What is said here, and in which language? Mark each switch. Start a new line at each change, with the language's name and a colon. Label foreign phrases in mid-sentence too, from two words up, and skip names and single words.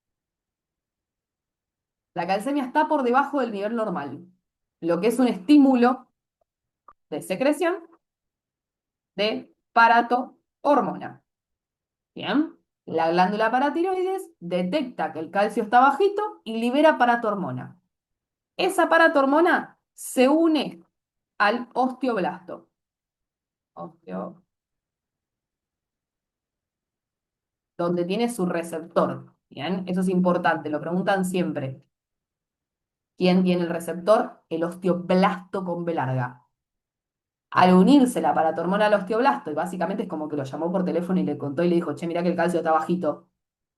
Spanish: La calcemia está por debajo del nivel normal, lo que es un estímulo de secreción de paratormona. Bien, la glándula paratiroides detecta que el calcio está bajito y libera paratormona. Esa paratormona se une al osteoblasto. Donde tiene su receptor. Bien, eso es importante, lo preguntan siempre. ¿Quién tiene el receptor? El osteoblasto con B larga. Al unirse la paratormona al osteoblasto, y básicamente es como que lo llamó por teléfono y le contó y le dijo, che, mirá que el calcio está bajito.